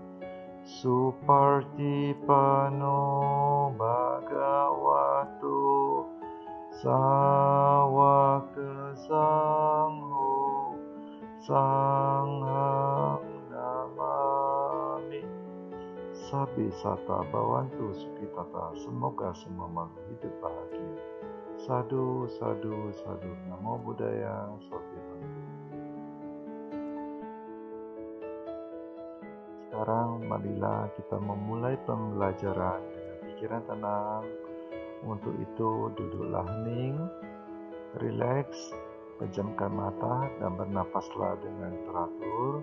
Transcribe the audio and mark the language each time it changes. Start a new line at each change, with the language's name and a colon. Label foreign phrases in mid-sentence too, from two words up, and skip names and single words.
Pali: Supartipano Bhagavato Sawaka Sangho Sanghang Namami. Sabi Sata Bhavantu Sukhitata.
Indonesian: Semoga semua makhluk hidup bahagia.
Pali: Sadhu, sadhu, sadhu. Namo Buddhaya, Sotihontu.
Indonesian: Sekarang marilah kita memulai pembelajaran dengan pikiran tenang. Untuk itu duduklah hening, rileks, pejamkan mata dan bernapaslah dengan teratur.